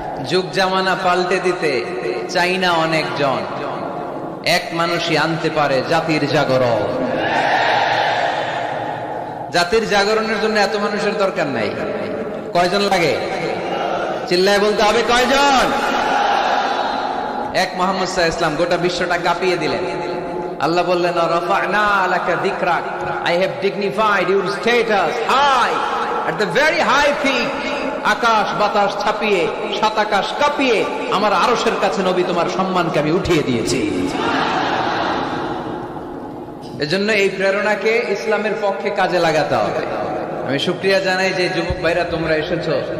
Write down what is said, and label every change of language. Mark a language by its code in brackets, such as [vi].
[bn] যুগ জামানা পাল্টে দিতে চাই না অনেকজন, এক মানুষই আনতে পারে জাতির জাগরণ। জাতির জাগরণের জন্য এত মানুষের দরকার নাই। কয়জন লাগে? চিল্লায় বলতে হবে, কয়জন? এক মুহাম্মদ সাল্লাল্লাহু আলাইহি ওয়াসাল্লাম গোটা বিশ্বটা কাঁপিয়ে দিলেন। আল্লাহ বললেন, [ar] রাফা'না লাকা যিকরাক, [en] I have dignified your status high at the very high peak। [bn] আকাশ বাতাস ছাপিয়ে, সাত আকাশ কাঁপিয়ে আমার আরশের কাছে নবী তোমার সম্মানকে আমি উঠিয়ে দিয়েছি। এজন্য এই প্রেরণাকে ইসলামের পক্ষে কাজে লাগাতে হবে। আমি শুকরিয়া জানাই যে যুবক ভাইরা তোমরা এসেছো।